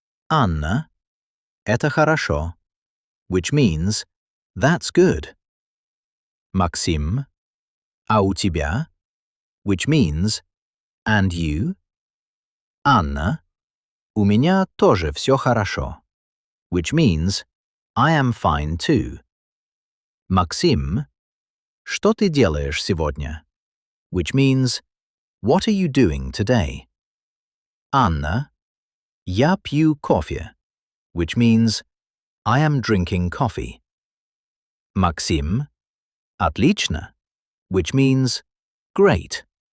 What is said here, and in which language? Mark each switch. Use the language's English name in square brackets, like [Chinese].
[English] Anna, [Russian] это хорошо, [English] which means that's good. Maxim, [Russian] а у тебя, [English] which means and you? Anna, [Russian] у меня тоже все хорошо, [English] which means I am fine too. [Russian] Maxim, что ты делаешь сегодня? [English] Which means what are you doing today? Anna, [Russian] я пью кофе, [English] which means I am drinking coffee. Maxim, [Russian] отлично, [English] which means great.